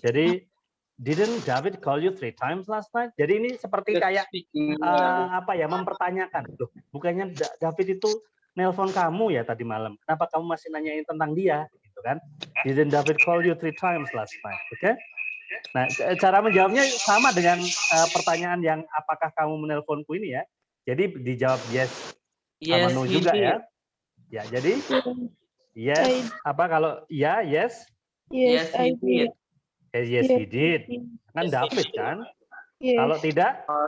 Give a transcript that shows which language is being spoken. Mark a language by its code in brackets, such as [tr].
[id] Jadi [en] didn't David call you 3 times last night? [id] Jadi ini seperti kayak mempertanyakan. Loh, bukannya David itu nelpon kamu ya tadi malam. Kenapa kamu masih nanyain tentang dia? Gitu kan? [en] Didn't David call you 3 times last night? [id] Oke? Nah, cara menjawabnya sama dengan pertanyaan yang apakah kamu menelponku ini ya. Jadi dijawab yes sama no juga ya. Ya, jadi yes kalau ya yes. [en] Yes, I did. Yes, he did. [id] Kan David kan? Kalau tidak?